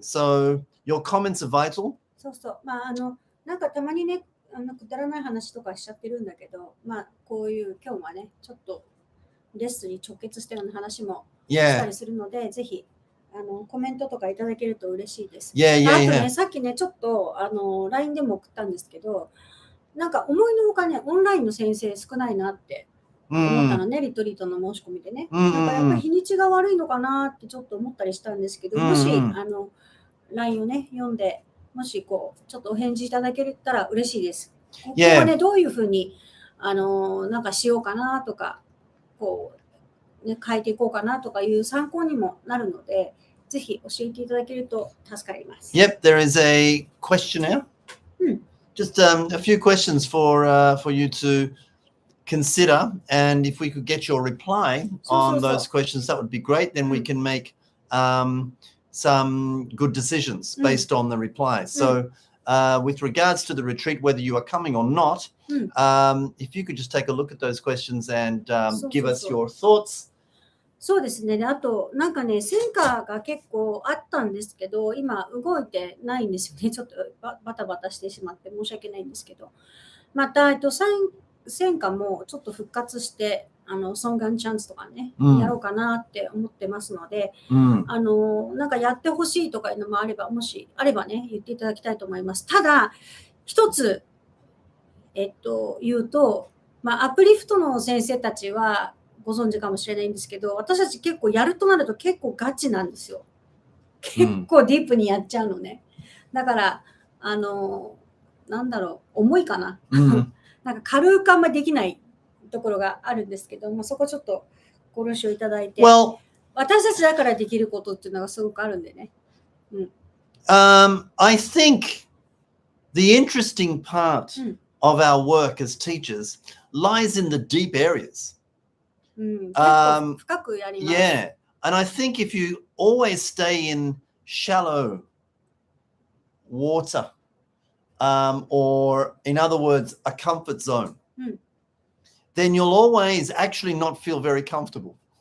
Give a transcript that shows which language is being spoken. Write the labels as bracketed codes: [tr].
[en] So your comments are vital. [ja] そうそう。まあなんかたまにね、くだらない話とかしちゃってるんだけど、まあこういう今日はね、ちょっとレッスンに直結したような話もしたりするので、ぜひコメントとかいただけると嬉しいです。あとね、さっきね、ちょっとLINE でも送ったんですけど、なんか思いのほかね、オンラインの先生少ないなって思ったのね、リトリートの申し込みでね。なんかやっぱり日にちが悪いのかなってちょっと思ったりしたんですけど、もしLINE をね、読んで、もしこう、ちょっとお返事いただけたら嬉しいです。ここはね、どういうふうになんかしようかなとか、こう、ね、変えていこうかなとかいう参考にもなるので、ぜひ教えていただけると助かります。 [en] Yep, there is a questionnaire. Just a few questions for you to consider, and if we could get your reply on those questions, that would be great. Then we can make some good decisions based on the replies. So with regards to the retreat, whether you are coming or not, if you could just take a look at those questions and give us your thoughts. [ja] そうですね。あと、なんかね、戦果が結構あったんですけど、今動いてないんですよね。ちょっとバタバタしてしまって申し訳ないんですけど。また、戦果もちょっと復活して、ソンガンチャンスとかね、やろうかなって思ってますので、なんかやってほしいとかいうのもあれば、もしあればね、言っていただきたいと思います。ただ、一つ、言うと、まあ、アップリフトの先生たちはご存知かもしれないんですけど、私たち結構やるとなると結構ガチなんですよ。結構ディープにやっちゃうのね。だから、なんだろう、重いかな。なんか軽くあんまりできないところがあるんですけども、そこちょっとご了承いただいて、私たちだからできることっていうのがすごくあるんでね。 [en] I think the interesting part of our work as teachers lies in the deep areas. [ja] 結構深くやります。 [en] Yeah, and I think if you always stay in shallow water, or in other words, a comfort zone, then you'll always actually not feel very comfortable.